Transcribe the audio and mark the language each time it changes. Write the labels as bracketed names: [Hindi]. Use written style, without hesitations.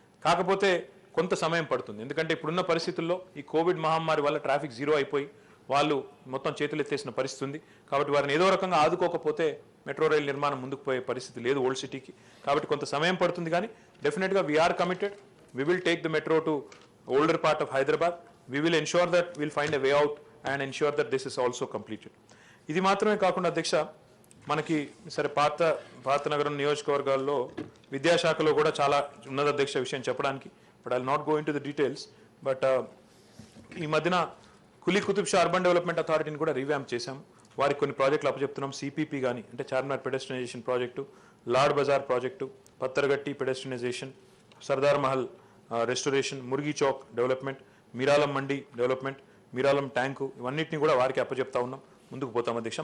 [Telugu] కాకపోతే కొంత సమయం పడుతుంది, ఎందుకంటే ఇప్పుడున్న పరిస్థితుల్లో ఈ కోవిడ్ మహమ్మారి వల్ల ట్రాఫిక్ జీరో అయిపోయి వాళ్ళు మొత్తం చేతులు ఎత్తేసిన పరిస్థితి ఉంది. కాబట్టి వారిని ఏదో రకంగా ఆదుకోకపోతే మెట్రో రైల్ నిర్మాణం ముందుకు పోయే పరిస్థితి లేదు ఓల్డ్ సిటీకి. కాబట్టి కొంత సమయం పడుతుంది, కానీ డెఫినెట్గా [English] We are committed. We will take the metro to older part of Hyderabad. We will ensure that we'll find a way out and ensure that this is also completed. [Telugu] ఇది మాత్రమే కాకుండా అధ్యక్ష, మనకి సరే పాత నగరం నియోజకవర్గాల్లో విద్యాశాఖలో కూడా చాలా ఉన్నత అధ్యక్ష విషయం చెప్పడానికి, [English] But I will not go into the details. [Telugu] But ఈ మధ్యన కులీ కుతుబ్ షా అర్బన్ డెవలప్మెంట్ అథారిటీని కూడా రీవ్యాంప్ చేశాం. వారికి కొన్ని ప్రాజెక్టులు అప్పచెప్తున్నాం. CPP కానీ అంటే Charminar పెడెస్ట్రియనైజేషన్ project, lord Bazar project, Pathargatti పెడెస్ట్రియనైజేషన్, Sardar Mahal restoration, మురిగి Chowk development, Mir Alam మండి డెవలప్మెంట్, మీరాలం ట్యాంకు, ఇవన్నిటిని కూడా వారికి అప్పచెప్తా ఉన్నాం. ముందుకు పోతాం అధ్యక్ష.